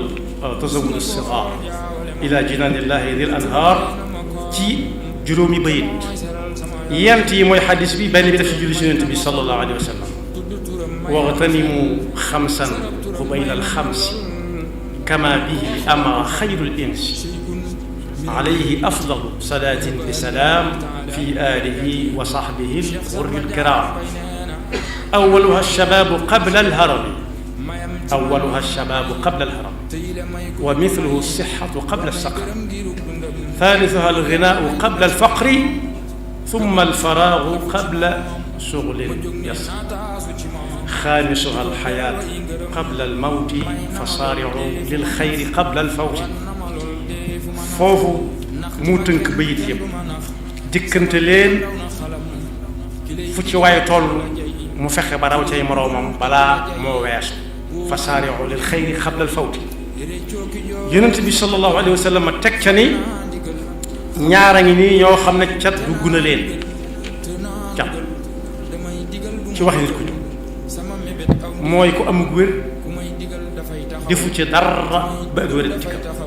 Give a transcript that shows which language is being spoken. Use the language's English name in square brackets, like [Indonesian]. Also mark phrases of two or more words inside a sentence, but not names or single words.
[Arabic] تزود الصغار إلى جنان الله ذي الأنهار [Wolof] ci juróomi bayit yent yi mooy xadis bi benn bi def ci julli ci yonent bi [Arabic] صلى الله عليه وسلم واغتنم خمسا قبيل الخمس كما به أمر خير الإنس عليه أفضل صلاة بسلام في آله وصحبه الغر الكرام أولها الشباب قبل الهرم أولها الشباب قبل الهرم ومثله الصحة قبل السقم ثالثها الغنى قبل الفقر ثم الفراغ قبل شغل يسير خامسها الحياة قبل الموت فسارع للخير قبل الفوت [Wolof] foofu mu tënk bayit yëpp dikkante leen fu ci waaye toll mu fexe ba raw cay moroomam balaa moo weesu [Arabic] فسارع للخير قبل الفوت [Wolof] yonent bi [Arabic] صلى الله عليه وسلم [Wolof] teg ca ni ñaara ngi nii ñoo xam ne cat dugg na leen cat ci wax nit ku ñu mooy ku am wér defu ci dara ba ak wér dikkal